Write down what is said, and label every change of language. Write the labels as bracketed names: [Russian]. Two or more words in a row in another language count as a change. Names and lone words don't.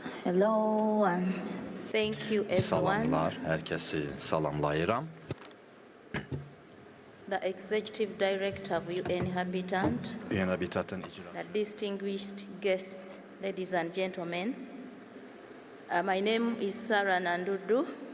[English] Hello and thank you everyone. [Azerbaijani] Salamlar, herkesi salamlayıram. [English] The Executive Director of UN Habitat, [Azerbaijani] UN Habitat'ın icra. [English] the distinguished guests, ladies and gentlemen. My name is Sarah Nandudu.